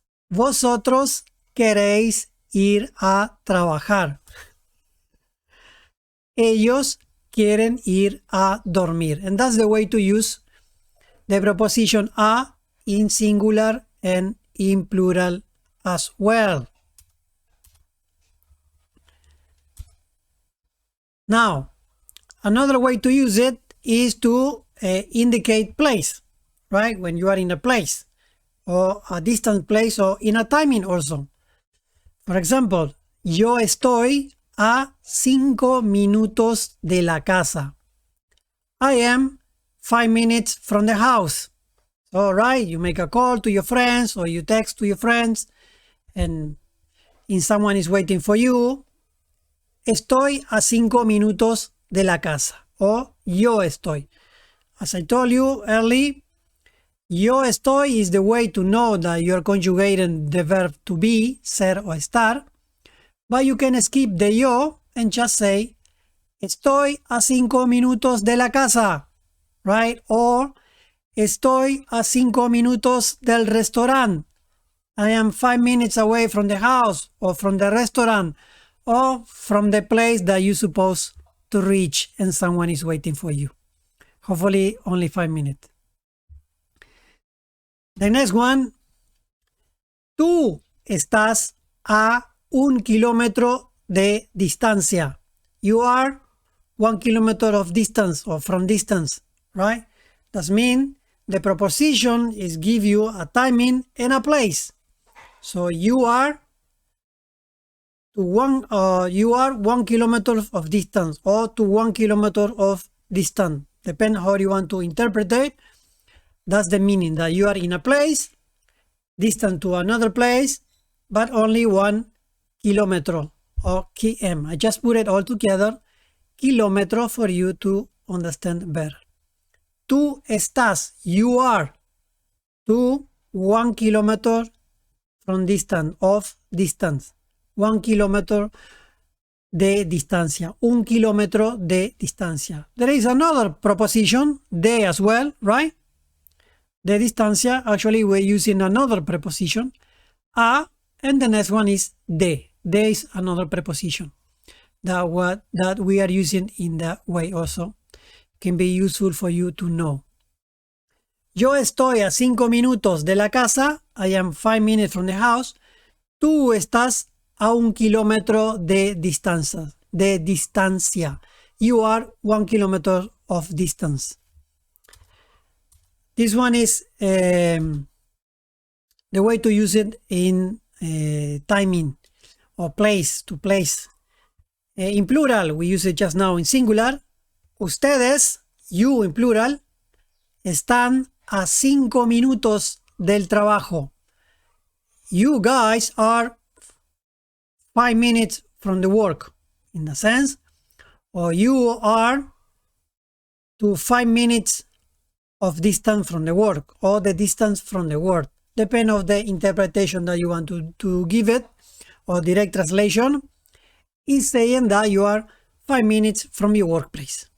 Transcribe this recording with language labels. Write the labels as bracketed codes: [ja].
[es] Vosotros queréis ir a trabajar. Ellos quieren ir a dormir. [en] And that's the way to use the preposition a in singular and in plural as well. Now, another way to use it is to indicate place, right? When you are in a place, or a distant place, or in a timing also. For example, [es] yo estoy a 5 minutos de la casa. [en] I am 5 minutes from the house. So, right, you make a call to your friends, or you text to your friends, and someone is waiting for you. [es] Estoy a 5 minutos de la casa. [en] Or [es] yo estoy. [en] As I told you early, [es] yo estoy [en] is the way to know that you're conjugating the verb to be, ser or estar. But you can skip the yo and just say, [es] estoy a 5 minutos de la casa. [en] Right? [es] Or, estoy a 5 minutos del restaurante. [en] I am 5 minutes away from the house, or from the restaurant, or from the place that you're supposed to reach and someone is waiting for you. Hopefully only 5 minutes. The next one. [es] Tú estás a 1 kilómetro de distancia. [en] You are 1 kilometer of distance, or from distance, right? That means the preposition is give you a timing and a place. So you are 1 kilometer of distance, or to 1 kilometer of distance. Depends how you want to interpret it. That's the meaning, that you are in a place, distant to another place, but only 1 kilometro, or km. I just put it all together, kilometro, for you to understand better. [es] Tú estás, [en] you are, to 1 kilometer from distance, of distance. [es] 1 kilometer de distancia. 1 kilómetro de distancia. [en] There is another preposition, de as well, right? [es] De distancia, [en] actually we're using another preposition, a, and the next one is de. De is another preposition that we are using in that way also. Can be useful for you to know. [es] Yo estoy a 5 minutos de la casa. [en] I am 5 minutes from the house. [es] Tú estás a 1 kilómetro de distancia. De distancia. [en] You are 1 kilometer of distance. This one is the way to use it in timing, or place, to place. In plural, we use it just now in singular. [es] Ustedes, [en] you in plural, [es] están a 5 minutos del trabajo. [en] You guys are 5 minutes from the work, in a sense. Or you are to 5 minutes of distance from the work, or the distance from the work. Depend on the interpretation that you want to give it, or direct translation, is saying that you are 5 minutes from your workplace.